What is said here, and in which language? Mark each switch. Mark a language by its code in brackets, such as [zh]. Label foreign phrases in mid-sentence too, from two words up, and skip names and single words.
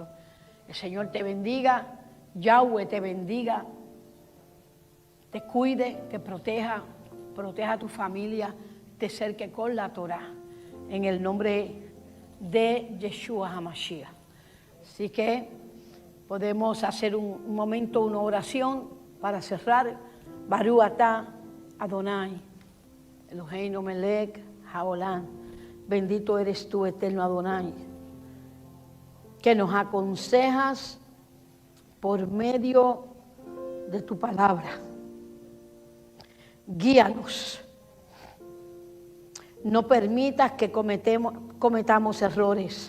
[es] El Señor te bendiga, Yahweh te bendiga, te cuide, te proteja a tu familia, te cerque con la Torá, en el nombre de Yeshua HaMashiach. Así que podemos hacer un momento, una oración para cerrar. [he] ברוך אתה אדני, אלהינו מלך העולם. [es] Bendito eres tú, eterno Adonai, que nos aconsejas por medio de tu palabra. Guíanos. No permitas que cometamos errores.